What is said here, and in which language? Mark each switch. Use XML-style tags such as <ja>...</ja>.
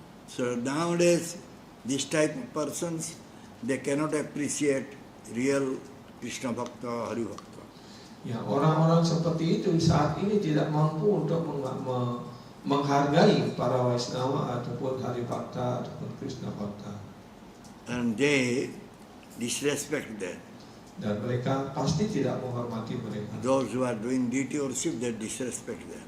<en>So nowadays, this type of persons, they cannot appreciate real Krishna Bhakta, Hari Bhakta.</en> <id>Ya, orang-orang seperti itu saat ini tidak mampu untuk menghargai para Vaisnava ataupun Hari Bhakta ataupun Krishna Bhakta.</id> <en>And they disrespect them.</en> <id>Dan mereka pasti tidak menghormati mereka.</id> <en>Those who are doing deity worship, they disrespect them.</en>